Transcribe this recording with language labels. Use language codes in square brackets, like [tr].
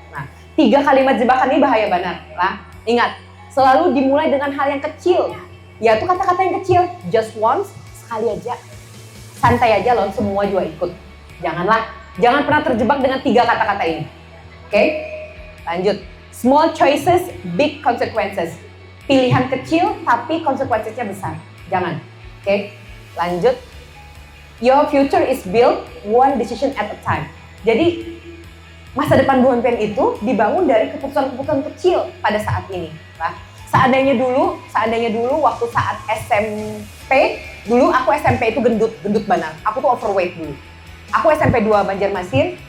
[id] Nah, 3 kalimat jebakan ini bahaya benar. Nah, ingat, selalu dimulai dengan hal yang kecil. Yaitu kata-kata yang kecil, [en] just once, [id] sekali aja. Santai aja loh, semua juga ikut. Jangan pernah terjebak dengan 3 kata-kata ini. Oke? Lanjut. [en] Small choices, big consequences. [id] Pilihan kecil tapi konsekuensinya besar. Jangan. Oke? Lanjut. [en] Your future is built one decision at a time. [id] Jadi masa depan Buan Pian itu dibangun dari keputusan-keputusan kecil pada saat ini. Nah, seandainya dulu waktu saat SMP, dulu aku SMP itu gendut benar. Aku tuh overweight dulu. Aku SMP 2 Banjarmasin,